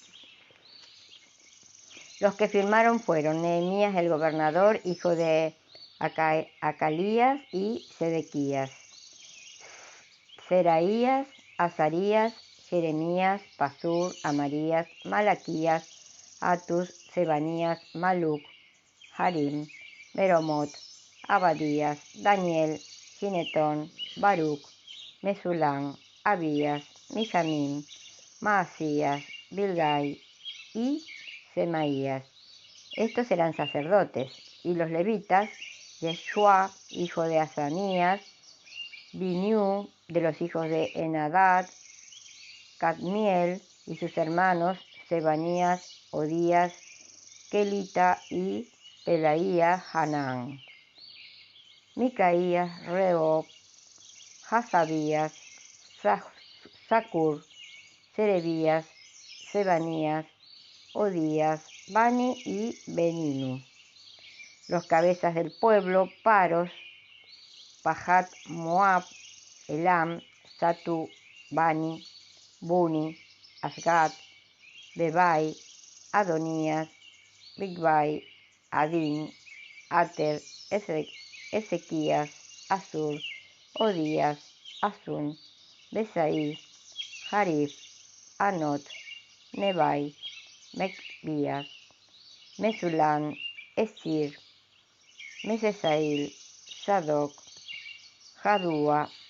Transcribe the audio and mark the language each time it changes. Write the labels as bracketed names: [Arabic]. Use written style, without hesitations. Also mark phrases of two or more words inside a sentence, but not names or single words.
[Spanish] Los que firmaron fueron Nehemías el gobernador, hijo de Acalías, y Sedequías, Seraías, Azarías, Jeremías, Pasur, Amarías, Malaquías, Atus, Sebanías, Maluc, Harim, Meromot, Abadías, Daniel, Ginetón, Baruc, Mesulán, Abías, Mijamín, Maasías, Bilgai y Semaías. Estos eran sacerdotes, y los levitas: Yeshua, hijo de Asanías, Biniú, de los hijos de Enadad, Cadmiel y sus hermanos, Sebanías, Odías, Kelita y Pelaía, Hanán, Micaías, Reob, Hasabías, Zacur, Serebías, Sebanías, Odías, Bani y Beninu. Los cabezas del pueblo: Paros, Pahat Moab, Elam, Satu, Bani, Buni, Asgad, Bebai, Adonías, Bigbai, Adin, Ater, Ezequías, Asur, Odías, Asun, Besaí, Harif, Anot, Nebai, Mecbías, Mesulán, Esir, Mesesail, Sadoc, Jadúa,